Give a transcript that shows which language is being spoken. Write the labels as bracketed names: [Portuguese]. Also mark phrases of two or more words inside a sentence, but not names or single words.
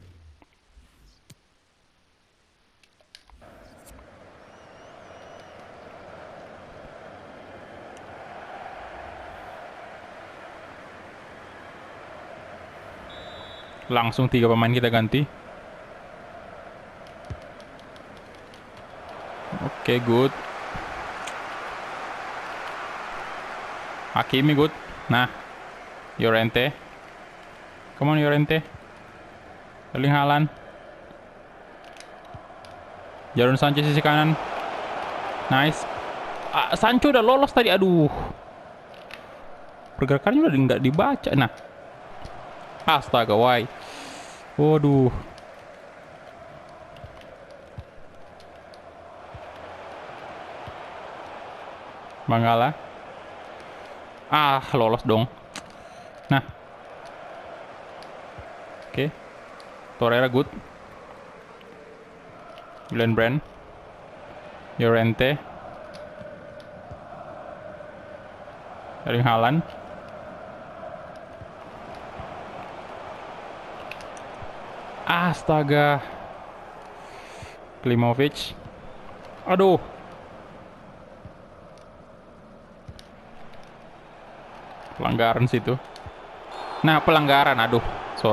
[Indonesian] Langsung 3 pemain kita ganti. Oke, good. Hakimi good. Nah, Llorente. [English] Come on, [Indonesian] Llorente. Erling Haaland. Jadon Sancho sisi kanan. Nice. Sancho udah lolos tadi. Aduh. Pergerakannya udah nggak dibaca. Nah. Astaga, why? Waduh. Mangala. Lolos dong. Nah. Oke. Torreira good. Julian Brandt. Llorente. Erling Haaland. Astaga. Klimovic. Aduh. Pelanggaran situ. Nah, pelanggaran.